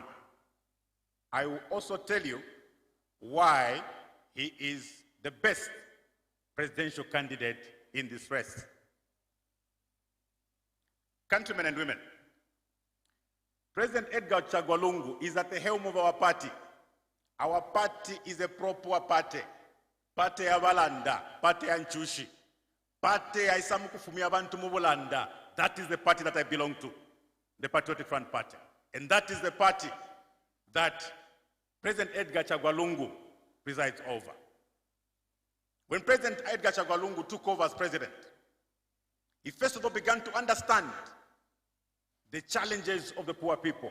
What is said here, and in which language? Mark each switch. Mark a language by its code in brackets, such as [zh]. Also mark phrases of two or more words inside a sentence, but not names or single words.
[en] I will also tell you why he is the best presidential candidate in this race. Countrymen and women, President Edgar Chagwa Lungu is at the helm of our party. Our party is a pro-poor party. [bem] Party ya Balanda, party ya Nchushi, party ya Isamu kufumia abantu mu Bulanda. [en] That is the party that I belong to, the Patriotic Front Party. And that is the party that President Edgar Chagwa Lungu presides over. When President Edgar Chagwa Lungu took over as president, he first of all began to understand the challenges of the poor people.